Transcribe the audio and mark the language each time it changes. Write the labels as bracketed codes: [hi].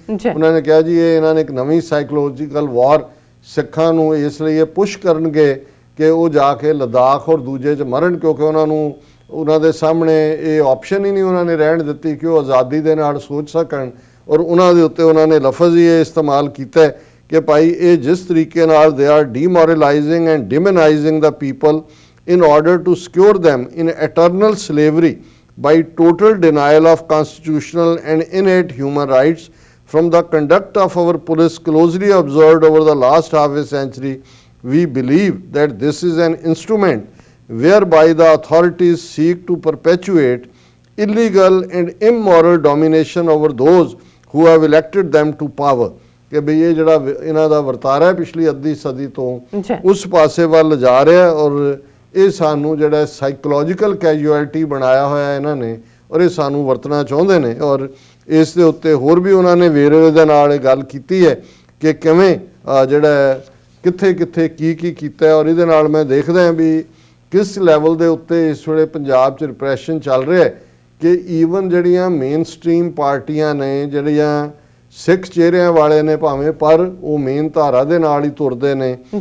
[pa] ਉਹਨਾਂ ਨੇ ਕਿਹਾ ਜੀ ਇਹ ਇਹਨਾਂ ਨੇ ਇੱਕ ਨਵੀਂ ਸਾਈਕੋਲੋਜੀਕਲ ਵਾਰ ਸਿੱਖਾਂ ਨੂੰ ਇਸ ਲਈ ਇਹ ਪੁਸ਼ ਕਰਨਗੇ ਕਿ ਉਹ ਜਾ ਕੇ ਲਦਾਖ ਔਰ ਦੂਜੇ 'ਚ ਮਰਨ, ਕਿਉਂਕਿ ਉਹਨਾਂ ਨੂੰ ਉਹਨਾਂ ਦੇ ਸਾਹਮਣੇ ਇਹ ਆਪਸ਼ਨ ਹੀ ਨਹੀਂ ਉਹਨਾਂ ਨੇ ਰਹਿਣ ਦਿੱਤੀ ਕਿ ਉਹ ਆਜ਼ਾਦੀ ਦੇ ਨਾਲ ਸੋਚ ਸਕਣ। ਔਰ ਉਹਨਾਂ ਦੇ ਉੱਤੇ ਉਹਨਾਂ ਨੇ ਲਫ਼ਜ਼ ਹੀ ਇਹ ਇਸਤੇਮਾਲ ਕੀਤਾ ਕਿ ਭਾਈ ਇਹ ਜਿਸ ਤਰੀਕੇ ਨਾਲ [en] They are demoralising and demonising the people, in order to secure them in eternal slavery by total denial of constitutional and innate human rights. From the conduct of our police closely observed over the last half a century, we believe that this is an instrument whereby the authorities seek to perpetuate illegal and immoral domination over those who have elected them to power. [pa] ਕਿ ਵੀ ਇਹ ਜਿਹੜਾ ਇਹਨਾਂ ਦਾ ਵਰਤਾਰਾ ਪਿਛਲੀ ਅੱਧੀ ਸਦੀ ਤੋਂ ਉਸ ਪਾਸੇ ਵੱਲ ਜਾ ਰਿਹਾ ਔਰ ਇਹ ਸਾਨੂੰ ਜਿਹੜਾ ਸਾਈਕੋਲੋਜੀਕਲ ਕੈਜੂਅਲਟੀ ਬਣਾਇਆ ਹੋਇਆ ਇਹਨਾਂ ਨੇ ਔਰ ਇਹ ਸਾਨੂੰ ਵਰਤਣਾ ਚਾਹੁੰਦੇ ਨੇ। ਔਰ ਇਸ ਦੇ ਉੱਤੇ ਹੋਰ ਵੀ ਉਹਨਾਂ ਨੇ ਵੇਰਵੇ ਦੇ ਨਾਲ ਇਹ ਗੱਲ ਕੀਤੀ ਹੈ ਕਿ ਕਿਵੇਂ ਜਿਹੜਾ ਕਿੱਥੇ ਕਿੱਥੇ ਕੀ ਕੀਤਾ ਔਰ ਇਹਦੇ ਨਾਲ ਮੈਂ ਦੇਖਦਾ ਵੀ ਕਿਸ ਲੈਵਲ ਦੇ ਉੱਤੇ ਇਸ ਵੇਲੇ ਪੰਜਾਬ 'ਚ ਰਿਪਰੈਸ਼ਨ ਚੱਲ ਰਿਹਾ ਕਿ ਈਵਨ ਜਿਹੜੀਆਂ ਮੇਨ ਸਟ੍ਰੀਮ ਪਾਰਟੀਆਂ ਨੇ ਜਿਹੜੀਆਂ ਸਿੱਖ ਚਿਹਰਿਆਂ ਵਾਲੇ ਨੇ ਭਾਵੇਂ ਪਰ ਉਹ ਮੇਨ ਧਾਰਾ ਦੇ ਨਾਲ ਹੀ ਤੁਰਦੇ ਨੇ।